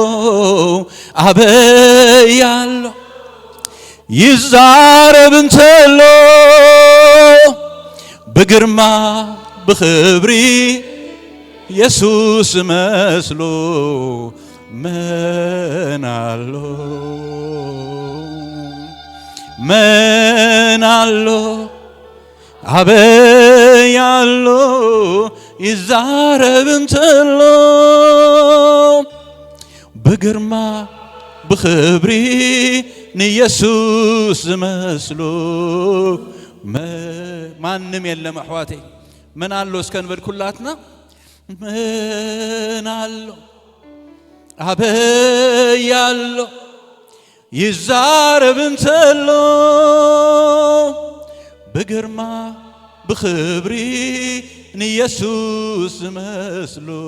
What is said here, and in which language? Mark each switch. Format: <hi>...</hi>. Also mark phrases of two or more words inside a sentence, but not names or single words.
<ti>አበይ ኣሎ ይዛረብ እንተሎ በግርማ በኽብሪ ኢየሱስ መስሎ መን ኣሎ መን ኣሎ አበይ ኣሎ ይዛረብ እንተሎ በግርማ በኽብሪ ንኢየሱስ መስሎ</ti> <am>ማንም የለም</am> <ti>አሕዋቴ ምን አሎ እስከንበል ኩላትና ምን አሎ አበይ ኣሎ ይዛረብ እንተሎ በግርማ በኽብሪ ንኢየሱስ መስሎ</ti>